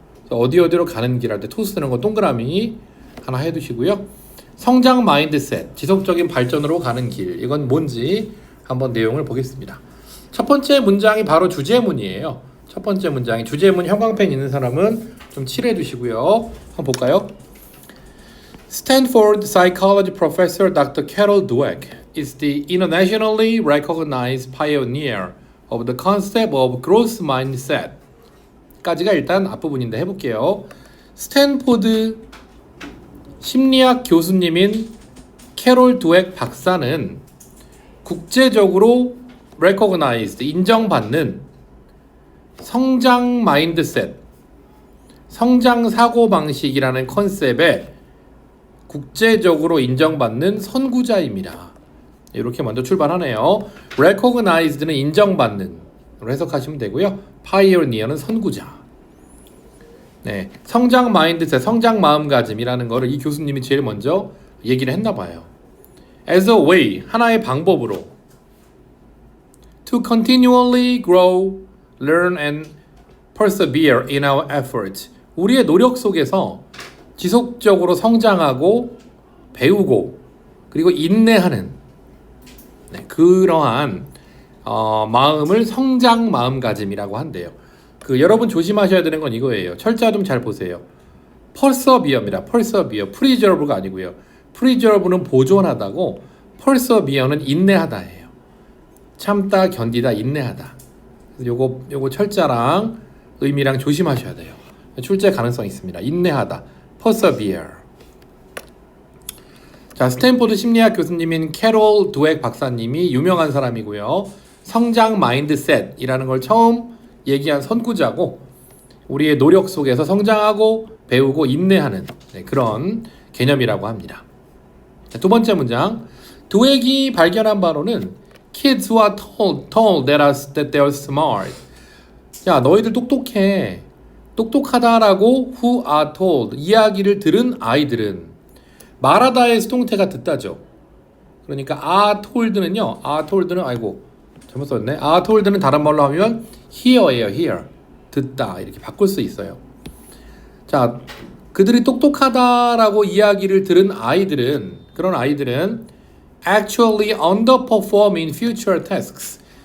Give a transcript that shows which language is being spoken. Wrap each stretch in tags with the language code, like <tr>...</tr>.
<ko>어디로 가는 길 할 때 to 쓰는 거 동그라미 하나 해두시고요. 성장 마인드셋, 지속적인 발전으로 가는 길, 이건 뭔지 한번 내용을 보겠습니다. 첫 번째 문장이 바로 주제문이에요. 첫 번째 문장이 주제문 형광펜 있는 사람은 좀 칠해 두시고요. 한번 볼까요?</ko> <en>Stanford psychology professor Dr. Carol Dweck is the internationally recognized pioneer of the concept of growth mindset.</en> <ko>까지가 일단 앞부분인데 해볼게요. 스탠포드 심리학 교수님인 캐롤 드웩 박사는 국제적으로 recognized, 인정받는 성장 마인드셋, 성장 사고방식이라는 컨셉에 국제적으로 인정받는 선구자입니다. 이렇게 먼저 출발하네요. recognized는 인정받는 로 해석하시면 되고요. pioneer는 선구자. 네, 성장 마인드셋, 성장 마음가짐이라는 거를 이 교수님이 제일 먼저 얘기를 했나 봐요.</ko> <en>as a way,</en> <ko>하나의 방법으로</ko> <en>to continually grow, learn and persevere in our efforts.</en> <ko>우리의 노력 속에서 지속적으로 성장하고 배우고 그리고 인내하는 그러한 마음을 성장 마음가짐이라고 한대요. 여러분 조심하셔야 되는 건 이거예요. 철자 좀 잘 보세요. persevere입니다. persevere, preserve가 아니고요. preserve는 보존하다고, persevere는 인내하다예요. 참다, 견디다, 인내하다. 요거 철자랑 의미랑 조심하셔야 돼요. 출제 가능성이 있습니다. 인내하다, persevere. 자, 스탠포드 심리학 교수님인 캐롤 드웩 박사님이 유명한 사람이고요. 성장 마인드셋이라는 걸 처음 얘기한 선구자고, 우리의 노력 속에서 성장하고 배우고 인내하는 그런 개념이라고 합니다. 자, 두 번째 문장. 드웩이 발견한 바로는</ko> <en>kids who are told that they are smart.</en> <ko>야, 너희들 똑똑해. 똑똑하다라고</ko> <en>who are told,</en> <ko>이야기를 들은 아이들은, 말하다의 수동태가 듣다죠. 그러니까</ko> <en>are told</en> <ko>는요. are told는 아이고 잘못 썼네.</ko> <en>are told</en> <ko>는 다른 말로 하면 hear예요. hear. 듣다 이렇게 바꿀 수 있어요. 자, 그들이 똑똑하다라고 이야기를 들은 아이들은, 그런 아이들은</ko> <en>actually underperform in future tasks.</en>